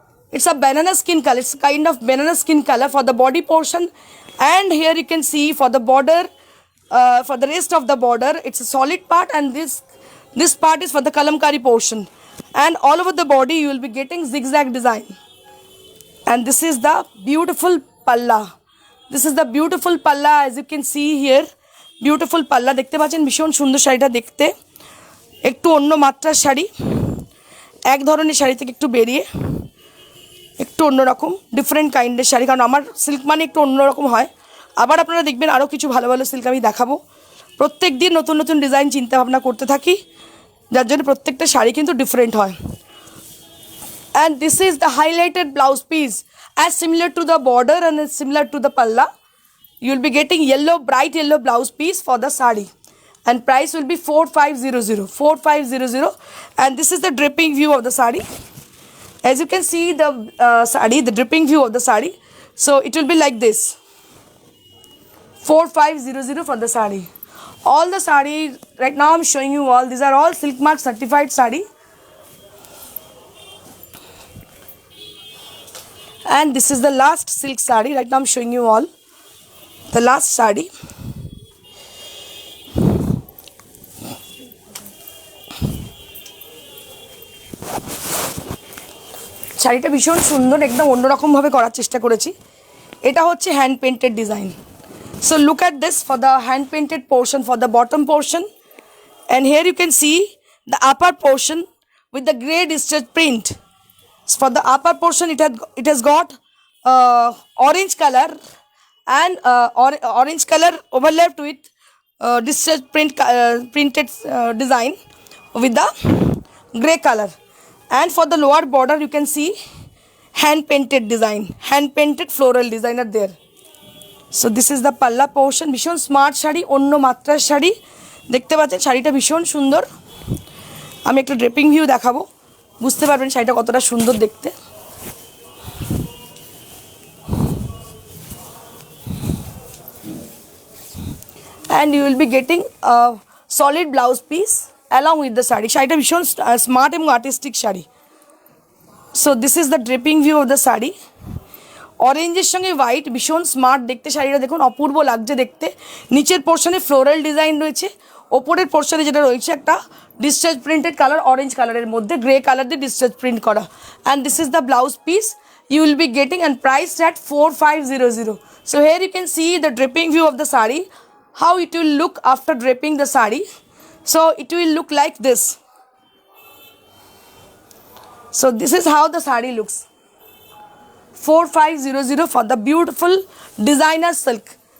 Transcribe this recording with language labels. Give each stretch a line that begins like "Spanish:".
English: It's a banana skin color. It's kind of banana skin color for the body portion, and here you can see for the border, for the rest of the border, it's a solid part, and this part is for the kalamkari portion. and all over the body you will be getting zigzag design. And this is the beautiful palla. This is the beautiful palla, as you can see here. Beautiful palla
Bangla: দেখতে পাচ্ছেন, ভীষণ সুন্দর শাড়িটা দেখতে, একটু অন্য মাত্রার শাড়ি, এক ধরনের শাড়ি থেকে একটু বেরিয়ে একটু অন্যরকম ডিফারেন্ট কাইন্ডের শাড়ি, কারণ আমার সিল্ক মানে একটু অন্যরকম হয়। আবার আপনারা দেখবেন আরও কিছু ভালো ভালো সিল্ক আমি দেখাবো। প্রত্যেক দিন নতুন নতুন ডিজাইন চিন্তা ভাবনা করতে থাকি, যার জন্য প্রত্যেকটা শাড়ি কিন্তু ডিফারেন্ট হয়।
English: And this is the highlighted blouse piece, as similar to the border and as similar to the palla. You will be getting yellow, bright yellow blouse piece for the sari, and price will be 4500, 4500. And this is the dripping view of the sari. As you can see the sari, the dripping view of the sari. So it will be like this, 4500 for the sari. All the sari right now I'm showing you all, these are all Silk Mark certified sari. And this is the last silk sari. Right now I'm showing you all the last sari.
Bangla: শাড়িটা ভীষণ সুন্দর, একদম অন্যরকম ভাবে করার চেষ্টা করেছি। এটা হচ্ছে hand painted design.
English: So look at this for the hand painted portion, for the bottom portion, and here you can see the upper portion with the grey distress print. For the upper portion it has got orange color and orange color overlapped with distress printed design with the grey color, and for the lower border you can see hand painted design, hand painted floral design are there. So this is the palla portion.
Bangla: ভীষণ smart sari, অন্য মাত্রার শাড়ি দেখতে পাচ্ছেন, শাড়িটা ভীষণ সুন্দর। আমি একটা ড্রেপিং ভিউ দেখাবো, বুঝতে পারবেন শাড়িটা কতটা সুন্দর দেখতে।
English: And you will be getting a solid blouse piece along with the sari.
Bangla: শাড়িটা ভীষণ স্মার্ট এবং artistic sari.
English: So this is the dripping view of the sari.
Bangla: অরেঞ্জের সঙ্গে হোয়াইট, ভীষণ স্মার্ট দেখতে শাড়িটা, দেখুন অপূর্ব লাগছে দেখতে। নিচের পোর্শনে ফ্লোরাল ডিজাইন রয়েছে, ওপরের পোর্শনে যেটা রয়েছে একটা ডিসচার্জ প্রিন্টেড কালার, অরেঞ্জ কালারের মধ্যে গ্রে কালার দিয়ে ডিসচার্জ প্রিন্ট করা।
English: And this is the blouse piece you will be getting, and price at 4500. So here you can see the dripping view of the sari, how it will look after draping the sari. So it will look like this. So this is how the sari looks, 4500 for the beautiful designer silk.